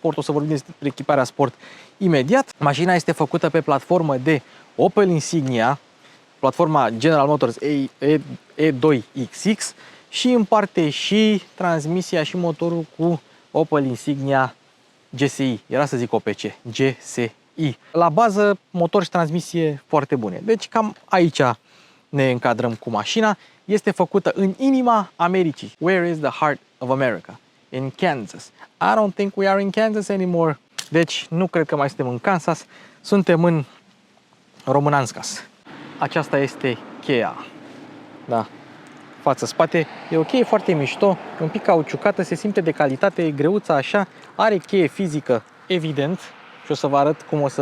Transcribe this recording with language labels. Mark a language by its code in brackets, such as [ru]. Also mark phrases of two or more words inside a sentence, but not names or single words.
[ro] O să vorbim despre echiparea sport imediat. Mașina este făcută pe platformă de Opel Insignia, platforma General Motors E2XX și împarte și transmisia și motorul cu Opel Insignia GSI. Era să zic OPC, GSI. La bază, motor și transmisie foarte bune. Deci cam aici ne încadrăm cu mașina. Este făcută în inima Americii. [en] Where is the heart of America? In Kansas. I don't think we are in Kansas anymore. [ro] Deci nu cred că mai suntem în Kansas. Suntem în Românanskas. Aceasta este cheia. Da. față-spate. E o cheie foarte mișto, un pic cauciucată, se simte de calitate, e greuță așa, are cheie fizică, evident, și o să vă arăt cum o să...